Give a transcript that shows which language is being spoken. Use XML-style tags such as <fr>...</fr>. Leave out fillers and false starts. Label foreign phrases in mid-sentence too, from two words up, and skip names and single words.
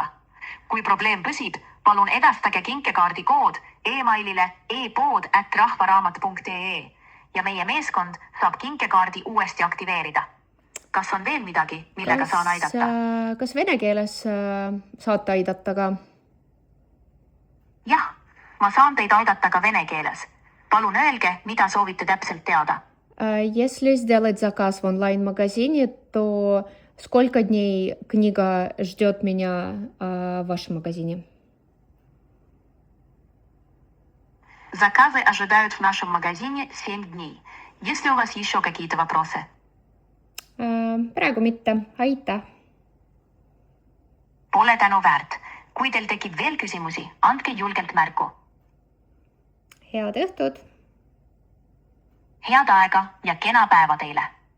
<et>Kui probleem püsib, palun edastage kinkekaardi kood e-mailile e-pood@rahvaraamat.ee ja meie meeskond saab kinkekaardi uuesti aktiveerida. Kas on veel midagi, millega saan aidata? Kas vene keeles saate aidata ka? Jah, ma saan teid aidata ka vene keeles. Palun öelge, mida soovite täpselt teada.</et> <ru>Если сделать заказ в онлайн-магазине, то сколько дней книга ждет меня в вашем магазине? Заказы ожидают в нашем магазине 7 дней. Есть ли у вас еще какие-то вопросы?</ru> <et>Praegu mitte. Aitäh! Pole tänu väärt. Kui teil tekib veel küsimusi, andke julgelt märku. Head õhtut! Head aega ja kena päeva teile!</et>